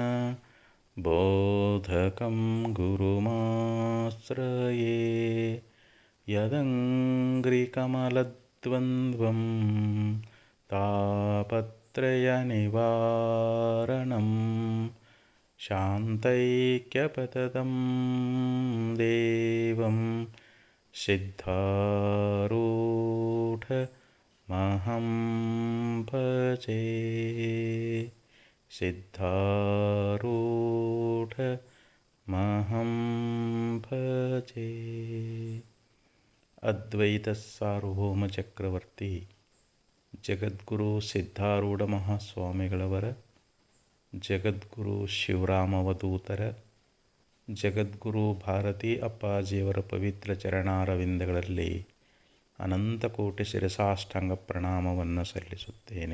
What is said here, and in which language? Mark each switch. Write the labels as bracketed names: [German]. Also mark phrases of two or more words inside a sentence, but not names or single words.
[Sanskrit] बोधकं गुरुमाश्रये यदङ्घ्रिकमलद्वन्द्वं तापत्रयनिवारणं शान्तैक्यपततं देवं सिद्धारूढमहं भजे। सिद्धारूढमहं भजे। [Kannada] ಅದ್ವೈತ ಸಾರ್ವಭೌಮ ಚಕ್ರವರ್ತಿ ಜಗದ್ಗುರು ಸಿದ್ಧಾರೂಢ ಮಹಾಸ್ವಾಮಿಗಳವರ, ಜಗದ್ಗುರು ಶಿವರಾಮವಧೂತರ, ಜಗದ್ಗುರು ಭಾರತೀ ಅಪ್ಪಾಜಿಯವರ ಪವಿತ್ರ ಚರಣಾರವಿಂದಗಳಲ್ಲಿ ಅನಂತಕೋಟಿ ಶಿರಸಾಷ್ಟಾಂಗ ಪ್ರಣಾಮವನ್ನು ಸಲ್ಲಿಸುತ್ತೇನೆ.